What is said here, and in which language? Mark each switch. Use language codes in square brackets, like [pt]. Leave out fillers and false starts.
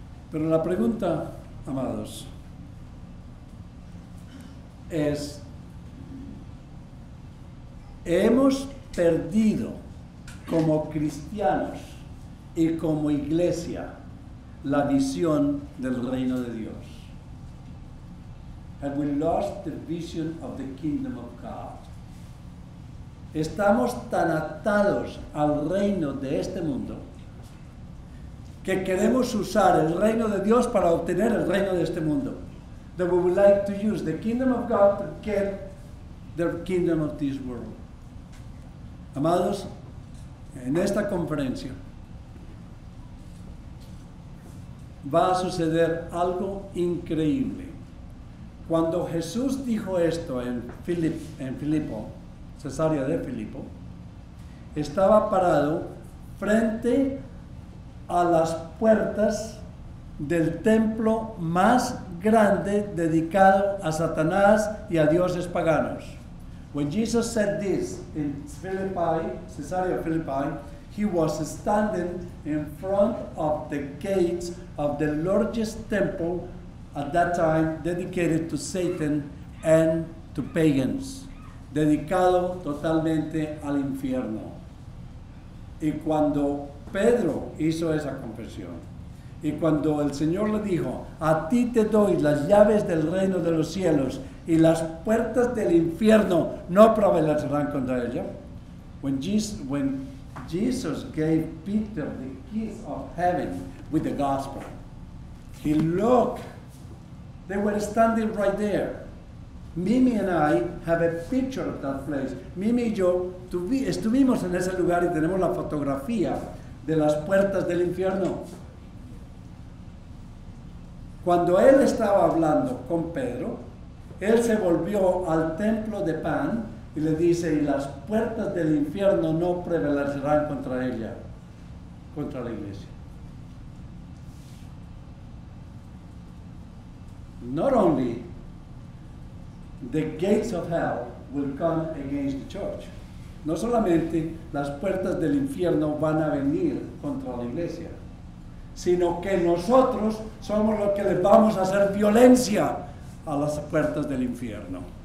[es] Pero la pregunta, amados, es, ¿hemos perdido como cristianos y como iglesia la visión del reino de Dios? [en] Have we lost the vision of the kingdom of God? [es] Estamos tan atados al reino de este mundo que queremos usar el reino de Dios para obtener el reino de este mundo. [en] That we would like to use the kingdom of God to get the kingdom of this world. [es] Amados, en esta conferencia va a suceder algo increíble. Cuando Jesús dijo esto en Filipo, Cesarea de Filipo, estaba parado frente a las puertas del templo más grande dedicado a Satanás y a dioses paganos. [en] When Jesus said this in Philippi, Caesarea Philippi, he was standing in front of the gates of the largest temple at that time dedicated to Satan and to pagans, [es] dedicado totalmente al infierno. Y cuando Pedro hizo esa confesión, y cuando el Señor le dijo, a ti te doy las llaves del reino de los cielos y las puertas del infierno no prevalecerán contra ella. [en] When Jesus gave Peter the keys of heaven with the gospel, he looked, they were standing right there. Mimi and I have a picture of that place. [es] Mimi y yo estuvimos en ese lugar y tenemos la fotografía de las puertas del infierno. Cuando él estaba hablando con Pedro, él se volvió al templo de Pan y le dice, y las puertas del infierno no prevalecerán contra ella, contra la iglesia. [en] Not only the gates of hell will come against the church. [es] No solamente las puertas del infierno van a venir contra la iglesia, sino que nosotros somos los que les vamos a hacer violencia a las puertas del infierno.